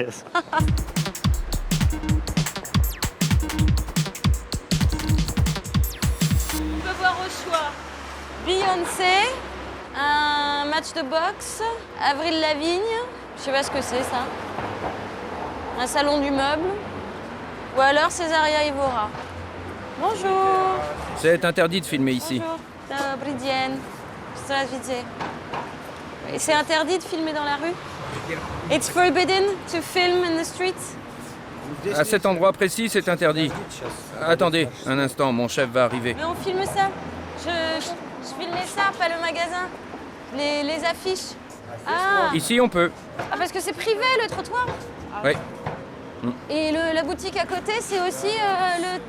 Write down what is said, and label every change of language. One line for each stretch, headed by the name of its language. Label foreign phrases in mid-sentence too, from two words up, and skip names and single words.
French: On peut voir au choix Beyoncé, un match de boxe, Avril Lavigne, je sais pas ce que c'est ça, un salon du meuble, ou alors Césaria Evora. Bonjour. C'est interdit de filmer ici. Bonjour.
Russian: Добрый день. Здравствуйте.
French: Et c'est interdit de filmer dans la rue?
English: It's forbidden to film in the streets?
French: À cet endroit précis, c'est interdit. Attendez, un instant, mon chef va arriver. Mais on filme ça. Je filme les sapes, pas le magasin. Les affiches. Ah. Ici, on peut. Ah, parce que c'est privé, le trottoir? Oui. Et la boutique à côté, c'est aussi le...